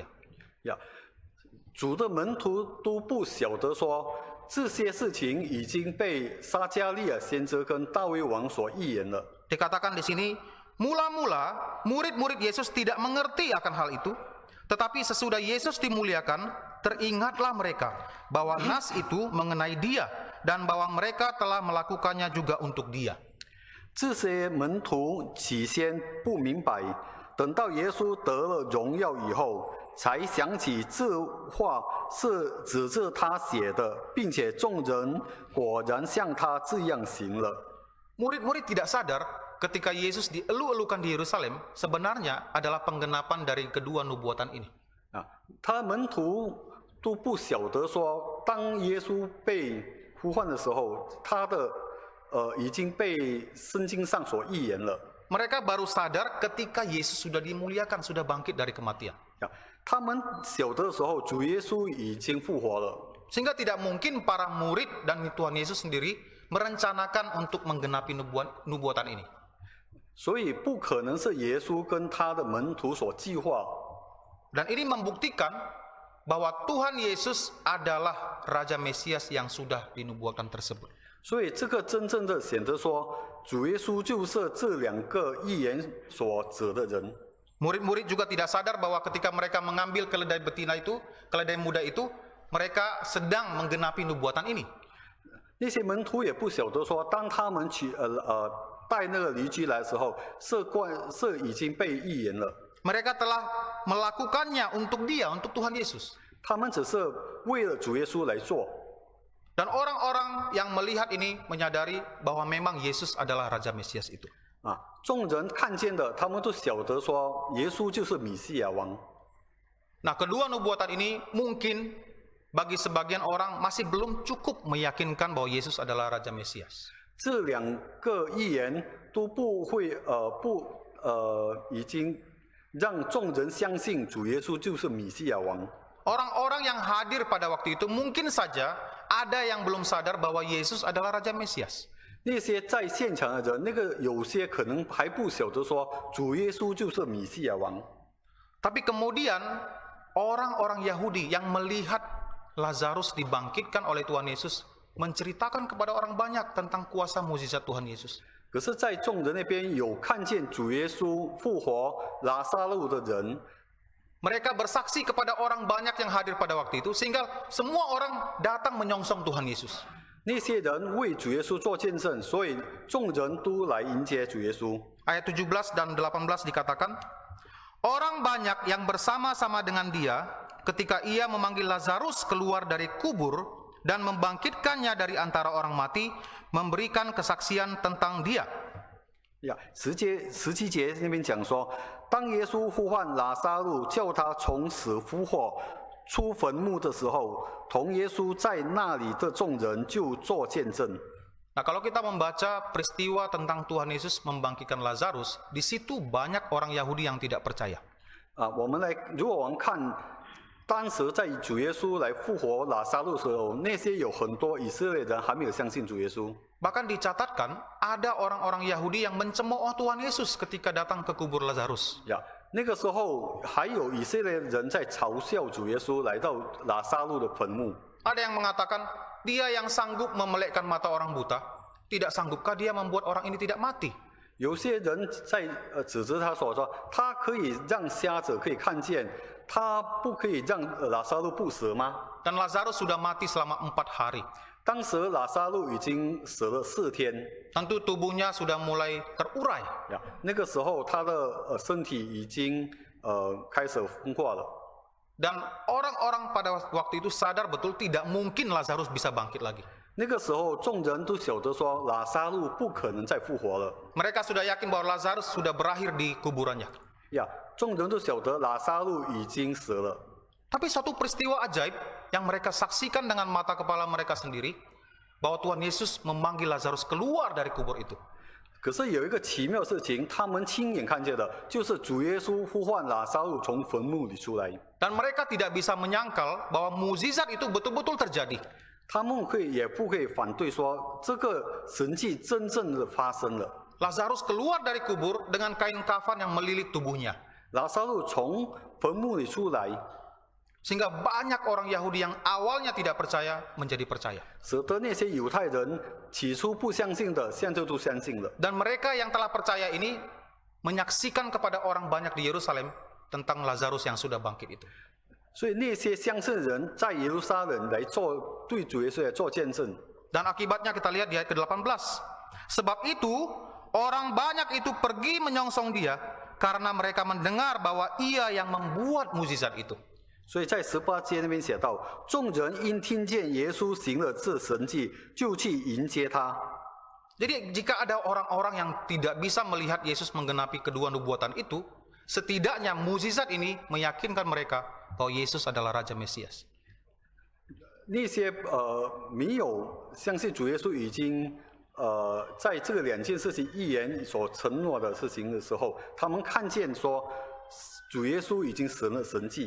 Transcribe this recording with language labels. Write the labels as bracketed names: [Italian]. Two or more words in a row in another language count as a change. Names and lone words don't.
[Chinese] 呀，主的门徒都不晓得说这些事情已经被撒加利亚先知跟大卫王所预言了。 [Indonesian] Dikatakan di sini, mula-mula murid-murid Yesus tidak mengerti akan hal itu, tetapi sesudah Yesus dimuliakan, teringatlah mereka bahwa nas itu mengenai dia dan bahwa mereka telah melakukannya juga untuk dia. [Chinese] 这些门徒起先不明白，等到耶稣得了荣耀以后，才想起这话是指着他写的，并且众人果然像他这样行了。 [Indonesian] Murid-murid tidak sadar ketika Yesus dielu-elukan di Yerusalem sebenarnya adalah penggenapan dari kedua nubuatan ini. [Chinese] 啊，他门徒都不晓得说，当耶稣被呼唤的时候，他的已经被圣经上所预言了。 [Indonesian] Mereka baru sadar ketika Yesus sudah dimuliakan, sudah bangkit dari kematian. [Chinese] 啊，他们晓得的时候，主耶稣已经复活了。 [Indonesian] Sehingga tidak mungkin para murid dan Tuhan Yesus sendiri merencanakan untuk menggenapi nubuatan ini. [Chinese] 所以不可能是耶稣跟他的门徒所计划。 [Indonesian] Dan ini membuktikan bahwa Tuhan Yesus adalah Raja Mesias yang sudah dinubuatkan tersebut. [Chinese] 所以这个真正的显得说，主耶稣就是这两个预言所指的人。 [Indonesian] Murid-murid juga tidak sadar bahwa ketika mereka mengambil keledai betina itu, keledai muda itu, mereka sedang menggenapi nubuatan ini. [Chinese] 那些门徒也不晓得说，当他们带那个驴驹来的时候，是已经被预言了。 [Indonesian] Mereka telah melakukannya untuk dia, untuk Tuhan Yesus. [Chinese] 他们只是为了主耶稣来做。 [Indonesian] Dan orang-orang yang melihat ini menyadari bahwa memang Yesus adalah Raja Mesias itu. [Chinese] 啊，众人看见的，他们都晓得说，耶稣就是米西亚王。 [Indonesian] Nah, kedua nubuatan ini mungkin bagi sebagian orang masih belum cukup meyakinkan bahwa Yesus adalah Raja Mesias. [Chinese] 这两个预言都不会已经让众人相信主耶稣就是米西亚王。 [Indonesian] Orang-orang yang hadir pada waktu itu mungkin saja ada yang belum sadar bahwa Yesus adalah Raja Mesias. [Chinese] 那些在现场的人，那个有些可能还不晓得说主耶稣就是米西亚王。 [Indonesian] Tapi kemudian orang-orang Yahudi yang melihat Lazarus dibangkitkan oleh Tuhan Yesus menceritakan kepada orang banyak tentang kuasa mukjizat Tuhan Yesus. [Chinese] 可是，在众人那边有看见主耶稣复活拉撒路的人， [Indonesian] Mereka bersaksi kepada orang banyak yang hadir pada waktu itu sehingga semua orang datang menyongsong Tuhan Yesus. [Chinese] 那些人为主耶稣做见证，所以众人都来迎接主耶稣。 [Indonesian] Ayat 17 dan 18 dikatakan, orang banyak yang bersama-sama dengan dia ketika ia memanggil Lazarus keluar dari kubur dan membangkitkannya dari antara orang mati, memberikan kesaksian tentang dia. [Chinese] 呀，17节那边讲说，当耶稣呼唤拉撒路，叫他从死复活出坟墓的时候，同耶稣在那里的众人就做见证。 [Indonesian] Nah, kalau kita membaca peristiwa tentang Tuhan Yesus membangkitkan Lazarus, di situ banyak orang Yahudi yang tidak percaya. [Chinese] 啊，如果我们看当时在主耶稣来复活拉撒路的时候，那些有很多以色列人还没有相信主耶稣。 [Indonesian] Bahkan dicatatkan ada orang-orang Yahudi yang mencemooh Tuhan Yesus ketika datang ke kubur Lazarus. [Chinese] 呀，那个时候还有以色列人在嘲笑主耶稣来到拉撒路的坟墓。 [Indonesian] Ada yang mengatakan dia yang sanggup memelekkan mata orang buta, Tidak sanggupkah dia membuat orang ini tidak mati? [Chinese] 有些人在指责他说他可以让瞎子可以看见，他不可以让拉撒路不死吗？ [Indonesian] Dan Lazarus sudah mati selama 4 hari. [Chinese] 当时拉撒路已经死了4天， [Indonesian] Tentu tubuhnya sudah mulai terurai. [Chinese] 呀，那个时候他的身体已经开始风化了。 [Indonesian] Dan orang-orang pada waktu itu sadar betul tidak mungkin Lazarus bisa bangkit lagi. [Chinese] 那个时候众人都晓得说拉撒路不可能再复活了。 [Indonesian] Mereka sudah yakin bahwa Lazarus sudah berakhir di kuburannya. [Chinese] 呀，众人都晓得拉撒路已经死了。 [Indonesian] Tapi suatu peristiwa ajaib yang mereka saksikan dengan mata kepala mereka sendiri, bahwa Tuhan Yesus memanggil Lazarus keluar dari kubur itu. [Chinese] 可是有一个奇妙事情，他们亲眼看见的，就是主耶稣呼唤拉撒路从坟墓里出来。 [Indonesian] Dan mereka tidak bisa menyangkal bahwa mukjizat itu betul-betul terjadi. [Chinese] 他们也不会反对说这个神迹真正的发生了。 [Indonesian] Lazarus keluar dari kubur dengan kain kafan yang melilit tubuhnya. [Chinese] 拉撒路从坟墓里出来， [Indonesian] Sehingga banyak orang Yahudi yang awalnya tidak percaya menjadi percaya. [Chinese] 使得那些犹太人起初不相信的，现在都相信了。 [Indonesian] Dan mereka yang telah percaya ini menyaksikan kepada orang banyak di Yerusalem tentang Lazarus yang sudah bangkit itu. [Chinese] 所以那些相信人在耶路撒冷来对主耶稣来做见证。 [Indonesian] Dan akibatnya kita lihat di ayat ke-18. Sebab itu orang banyak itu pergi menyongsong dia karena mereka mendengar bahwa ia yang membuat mukjizat itu. [Chinese] 所以在18节那边写到，众人因听见耶稣行了这神迹，就去迎接他。 [Indonesian] Jadi jika ada orang-orang yang tidak bisa melihat Yesus menggenapi kedua nubuatan itu, setidaknya mukjizat ini meyakinkan mereka bahwa Yesus adalah Raja Mesias. [Chinese] 那些没有相信主耶稣已经在这个2件事情预言所承诺的事情的时候，他们看见说主耶稣已经行了神迹。